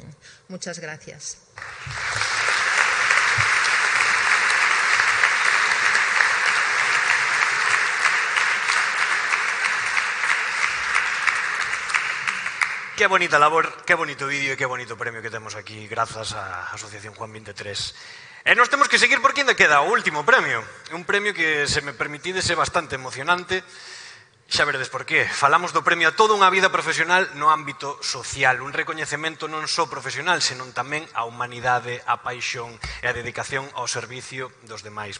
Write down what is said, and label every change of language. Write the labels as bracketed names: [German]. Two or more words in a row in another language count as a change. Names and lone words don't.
[Spanish] Muchas gracias. [Galician] Qué bonita labor, qué bonito vídeo e qué bonito premio que temos aquí grazas á Asociación Juan 23. E nos temos que seguir porque ainda queda o último premio. Un premio que, se me permitides, é bastante emocionante. Xa veredes por qué. Falamos do premio a toda unha vida profesional no ámbito social. Un recoñecemento non só profesional, senón tamén a humanidade, a paixón e a dedicación ao servicio dos demais.